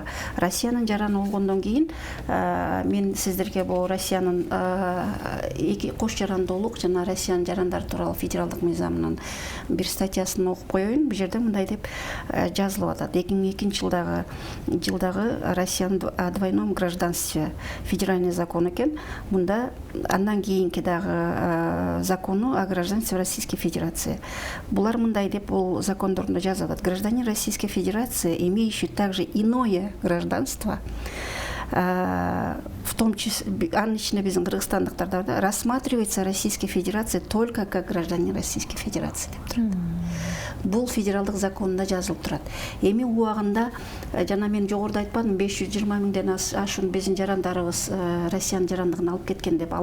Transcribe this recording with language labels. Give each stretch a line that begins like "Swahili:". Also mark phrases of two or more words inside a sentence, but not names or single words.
Kyrgyz: Россиянын жараны болгондон кийин мен сиздерге бул Россиянын эки кош жарандуулук жана Россиянын жарандары тууралуу федералдык мыйзамынын бир статьясын окуп коеюн. Бул жерде мындай деп жазылып атат. 2002 жылдагы Россиянын
Russian: о двойном гражданстве федеральный закон
Kyrgyz: экен. Мында андан кийинки дагы
Russian: закону о гражданстве Российской Федерации.
Kyrgyz: Булар мындай деп бул закондорунда жазып атат.
Russian: Гражданин Российской Федерации, имеющий также иное гражданство, в том числе,
Kyrgyz: анын ичинде биздин кыргызстандыктарда
Russian: рассматривается Российской Федерацией только как гражданин Российской Федерации
Kyrgyz: деп турат. Бул федералдык законунда жазылып турат. Эми убагында жана мен жогоруда айтпадым, 520 миңден ашуун биздин жарандарыбыз Россиянын жарандыгын алып кеткен деп.